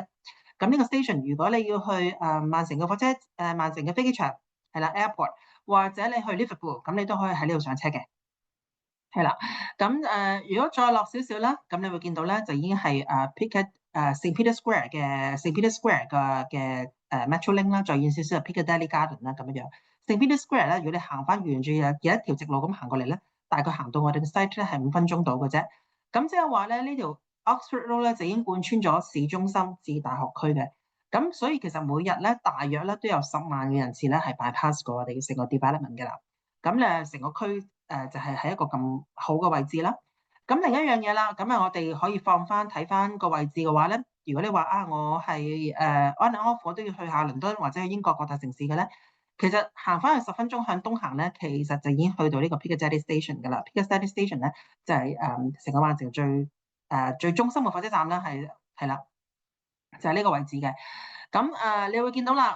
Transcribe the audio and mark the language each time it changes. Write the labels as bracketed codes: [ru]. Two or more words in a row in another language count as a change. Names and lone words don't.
[yue] 咁呢個 station 如果你要去曼城嘅火車曼城嘅飛機場係啦 airport，或者你去 Liverpool，咁你都可以喺呢度上車嘅。係啦，咁如果再落少少啦，咁你會見到咧，就已經係 St. Peter Square 嘅 St. Peter Square 嘅Metrolink 啦，再遠少少係 Piccadilly Garden 啦咁樣。St. Peter Square 咧，如果你行翻沿住有一條直路咁行過嚟咧，大概行到我哋嘅 site 咧係5分鐘到嘅啫。咁即係話咧，呢條 Oxford Road 咧就已經貫穿咗市中心至大學區嘅。咁所以其實每日咧大約咧都有10萬嘅人次咧係 bypass 過我哋成個 development 嘅啦。咁咧成個區就係喺一個咁好嘅位置啦。咁另一樣嘢啦，咁我哋可以睇翻個位置嘅話咧，如果你話我係 [en] on and off [yue] 我都要去下倫敦或者去英國各大城市嘅咧，其實行翻去10分鐘向東行咧，其實就已經去到呢個 Piccadilly Station 㗎啦。Piccadilly Station 咧就係成個曼城最最中心嘅火車站咧係啦，就係呢個位置嘅。咁你會見到啦。